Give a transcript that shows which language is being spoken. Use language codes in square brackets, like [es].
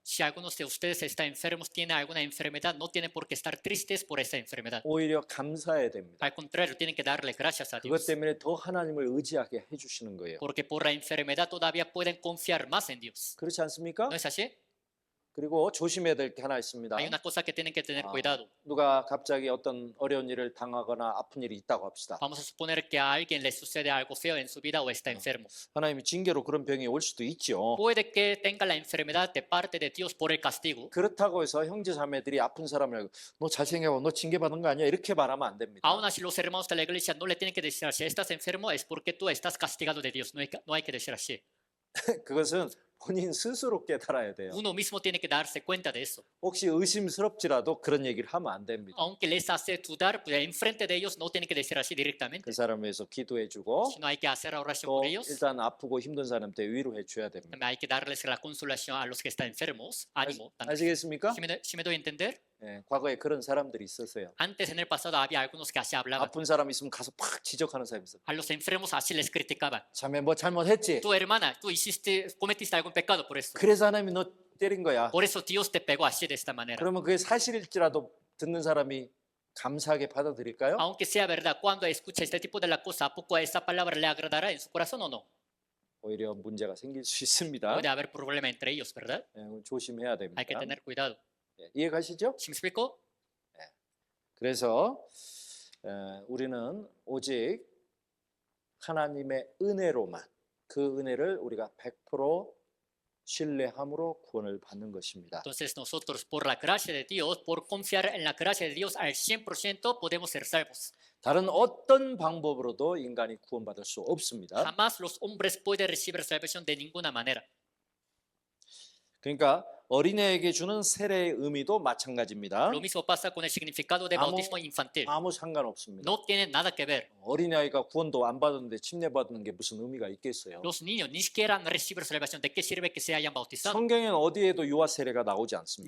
[es] Si algunos de ustedes están enfermos, tienen alguna enfermedad, no tienen por qué estar tristes por esa enfermedad. [ko] 오히려 감사해야 됩니다. [es] Al contrario, tienen que darle gracias a [ko] 그것 [es] Dios. [ko] 때문에 더 하나님을 의지하게 해주시는 거예요. [es] Porque por la enfermedad todavía pueden confiar más en Dios. [ko] 그렇지 않습니까? [es] ¿No es así? [ko] 그리고 조심해야 될 게 하나 있습니다. [es] Hay una cosa que tienen que tener cuidado. [ko] 누가 갑자기 어떤 어려운 일을 당하거나 아픈 일이 있다고 합시다. [es] Vamos a suponer que a alguien le sucede algo feo en su vida o está enfermo. [ko] 하나님이 징계로 그런 병이 올 수도 있죠. [es] Puede que tenga la enfermedad de parte de Dios por el castigo. [ko] 그렇다고 해서 형제 자매들이 아픈 사람을 너 잘생겨 너 징계 받은 거 아니야 이렇게 말하면 안 됩니다. [es] Aún así, los hermanos de la iglesia no le tienen que decir, si estás enfermo es porque tú estás castigado de Dios. No hay que decir así. [ko] 그것은 본인 스스로 깨달아야 돼요. [es] Uno mismo tiene que darse cuenta de eso. [ko] 혹시 의심스럽지라도 그런 얘기를 하면 안 됩니다. [es] Aunque les hace dudar, pues enfrente de ellos no tiene que decir así directamente, [ko] 그 사람을 위해서 기도해주고 [es] sino hay que hacer oración [ko] 또 [es] por ellos. [ko] 일단 아프고 힘든 사람한테 위로해 줘야 됩니다. [es] También hay que darles la consolación a los que están enfermos, ánimo. también. [ko] 아시겠습니까? [es] ¿Sí me doy a entender? [ko] 과거에 그런 사람들이 있었어요. [es] Antes en el pasado había algunos que así hablaban. [ko] 아픈 사람 있으면 가서 팍 지적하는 사람이 있어요. [es] A los enfermos así les criticaban. [ko] 자매 뭐 잘못했지? [es] Tu hermana, tú cometiste algún pecado por eso. [ko] 그래서 하나님이 너 때린 거야. [es] Por eso Dios te pegó así de esta manera. [ko] 그러면 그게 사실일지라도 듣는 사람이 감사하게 받아들일까요? [es] Aunque sea verdad, cuando escucha este tipo de la cosa, ¿a poco esa palabra le agradará en su corazón o no? [ko] 오히려 문제가 생길 수 있습니다. [es] Puede haber problema entre ellos, ¿verdad? [ko] 조심해야 [es] Hay que [ko] 됩니다. [es] tener cuidado. [ko] 이해 가시죠? [es] ¿Sí me explico? [ko] 그래서 우리는 오직 하나님의 은혜로만 그 은혜를 우리가 100% 신뢰함으로 구원을 받는 것입니다. [es] Entonces nosotros por la gracia de Dios, por confiar en la gracia de Dios al 100% podemos ser salvos. [ko] 다른 어떤 방법으로도 인간이 구원받을 수 없습니다. [es] Jamás los hombres pueden recibir salvación de ninguna manera. [ko] 그러니까 어린애에게 주는 세례의 의미도 마찬가지입니다. [es] Lo mismo pasa con el significado de bautismo infantil. [ko] 아무 상관없습니다. [es] No tiene nada que ver. [ko] 어린아이가 구원도 안 받았는데 침례받는 게 무슨 의미가 있겠어요? [es] Los niños ni siquiera han recibido salvación. ¿De qué sirve que se hayan bautizado? [ko] 성경에는 어디에도 유아 세례가 나오지 않습니다.